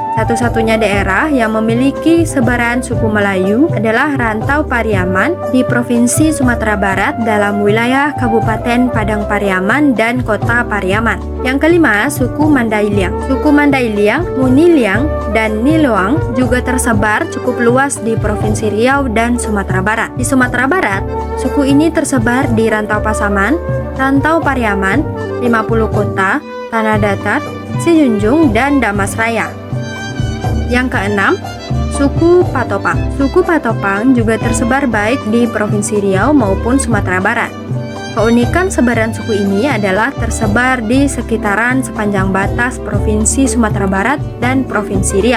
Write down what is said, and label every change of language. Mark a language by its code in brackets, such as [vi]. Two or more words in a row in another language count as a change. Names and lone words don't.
[id] Satu-satunya daerah yang memiliki sebaran suku Melayu adalah Rantau Pariaman di Provinsi Sumatera Barat dalam wilayah Kabupaten Padang Pariaman dan Kota Pariaman. Yang kelima, suku Mandailiang. Suku Mandailiang, Muniliang, dan Niloang juga tersebar cukup luas di Provinsi Riau dan Sumatera Barat. Di Sumatera Barat, suku ini tersebar di Rantau Pasaman, Rantau Pariaman, 50 kota, Tanah Datar, Sijunjung, dan Damasraya. Yang keenam, suku Patopang. Suku Patopang juga tersebar baik di Provinsi Riau maupun Sumatera Barat. Keunikan sebaran suku ini adalah tersebar di sekitaran sepanjang batas Provinsi Sumatera Barat dan Provinsi Riau.